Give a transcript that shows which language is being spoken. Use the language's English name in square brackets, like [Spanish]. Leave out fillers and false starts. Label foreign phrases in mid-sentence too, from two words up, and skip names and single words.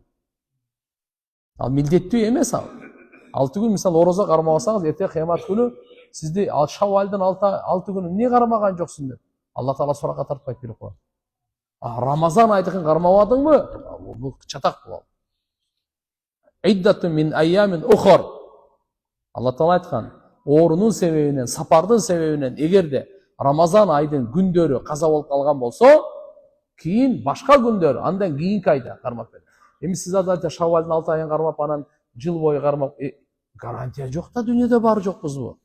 [Kyrgyz] Ал милдеттүү эмес ал. 6 күн мисал орозо кармабасаңыз, эрте кыямат күнү сизди ал Шаввалдын 6 күнү эмне кармаган жоксуң деп Алла Таала суракка тартпайт, билип коюң. Рамазан айтыкын кармабадыңбы? Бул чатак бул. [Arabic] عدة من أيام أخر. [Kyrgyz] Алла Таала айткан, оорунун себебинен, сапардын себебинен эгерде Рамазан айдын күндөрү каза болуп калган болсо, кийин башка күндөр, андан кийинки айда кармап берет. Эми сиз азыр Шаввалдын 6 айын кармап, анан жыл бою кармап, гарантия жок да, дүйнөдө бар жокпузбу?